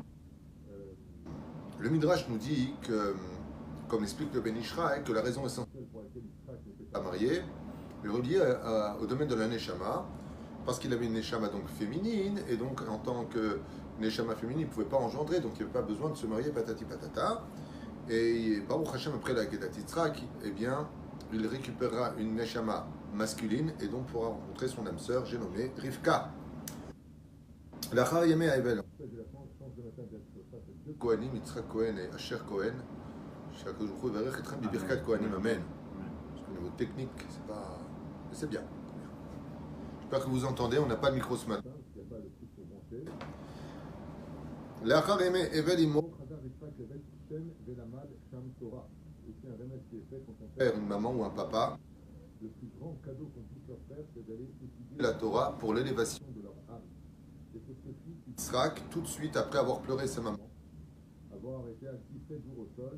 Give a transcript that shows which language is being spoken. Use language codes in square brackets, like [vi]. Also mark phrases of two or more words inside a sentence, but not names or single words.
[fr] Le Midrash nous dit que, comme l'explique le Ben Ishraï, que la raison essentielle pour laquelle Yitzhak n'était pas marié est reliée au domaine de la Neshama, parce qu'il avait une Neshama donc féminine, et donc en tant que Neshama féminine, il ne pouvait pas engendrer, donc il n'y avait pas besoin de se marier patati patata. Et Baruch Hashem, après la Kedat Yitzhak, eh bien, il récupérera une Neshama masculine, et donc pourra rencontrer son âme sœur, j'ai nommé Rivka. [he] לאחר ימי האבל. [fr] Kohanim, Yitzhak Cohen et Asher Cohen, chaque jour il va être [he] בברכת כהנים, [fr] amen. Parce qu'au niveau technique, c'est pas, c'est bien. J'espère que vous entendez. On n'a pas de micro ce matin. Il n'y a pas de truc pour monter. [he] לאחר ימי האבל אמו. [fr] C'est un remède qui est fait quand on perd une maman ou un papa. Le plus grand cadeau qu'on puisse leur faire, c'est d'aller étudier la Torah pour l'élévation de leur âme. Et c'est ce que fit Yitzhak tout de suite après avoir pleuré sa maman, avoir été assis 7 jours au sol.